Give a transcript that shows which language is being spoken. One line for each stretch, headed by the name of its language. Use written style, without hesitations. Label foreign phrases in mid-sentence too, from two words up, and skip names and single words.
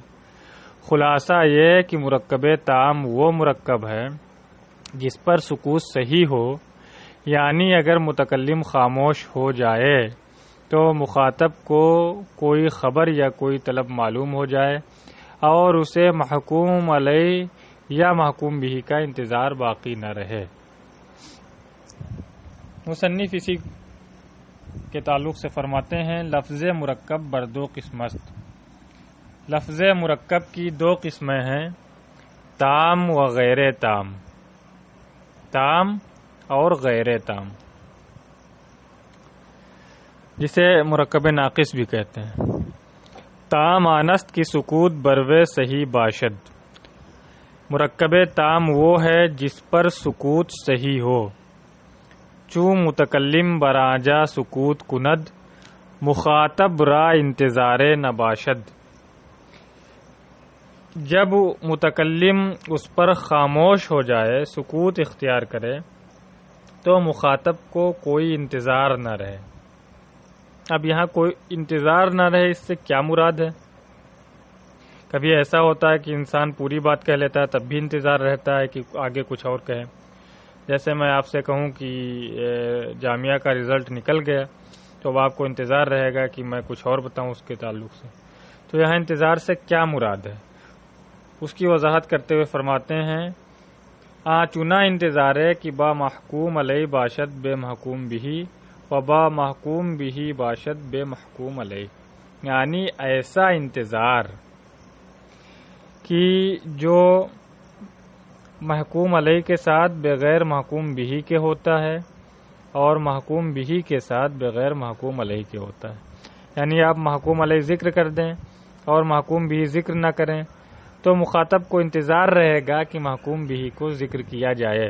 Urdu: خلاصہ یہ کہ مرکب تام وہ مرکب ہے جس پر سکوت صحیح ہو، یعنی اگر متکلم خاموش ہو جائے تو مخاطب کو کوئی خبر یا کوئی طلب معلوم ہو جائے اور اسے محکوم علیہ یا محکوم بہ کا انتظار باقی نہ رہے۔ مصنف اسی کے تعلق سے فرماتے ہیں:
Persian: لفظ مرکب بر 2 قسم است۔
Urdu: لفظ مرکب کی 2 قسمیں ہیں:
Persian: تام و غیر تام۔
Urdu: تام اور غیر تام، جسے مرکب ناقص بھی کہتے ہیں۔
Persian: تام آنست کی سکوت بروے صحیح باشد۔
Urdu: مرکب تام وہ ہے جس پر سکوت صحیح ہو،
Persian: چون متکلم براجا سکوت کند، مخاطب را انتظار نباشد۔
Urdu: جب متکلم اس پر خاموش ہو جائے، سکوت اختیار کرے، تو مخاطب کو کوئی انتظار نہ رہے۔ اب یہاں کوئی انتظار نہ رہے، اس سے کیا مراد ہے؟ کبھی ایسا ہوتا ہے کہ انسان پوری بات کہہ لیتا ہے تب بھی انتظار رہتا ہے کہ آگے کچھ اور کہیں۔ جیسے میں آپ سے کہوں کہ جامعہ کا رزلٹ نکل گیا، تو اب آپ کو انتظار رہے گا کہ میں کچھ اور بتاؤں اس کے تعلق سے۔ تو یہاں انتظار سے کیا مراد ہے؟ اس کی وضاحت کرتے ہوئے فرماتے ہیں چنا انتظار ہے کہ
Persian: با محکوم علیہ باشد بے محکوم بھی و با محکوم بھی باشد بے محکوم علیہ،
Urdu: یعنی ایسا انتظار کہ جو محکوم علیہ کے ساتھ بغیر محکوم بھی کے ہوتا ہے اور محکوم بھی کے ساتھ بغیر محکوم علیہ کے ہوتا ہے، یعنی آپ محکوم علیہ ذکر کر دیں اور محکوم بھی ذکر نہ کریں تو مخاطب کو انتظار رہے گا کہ محکوم بھی کو ذکر کیا جائے۔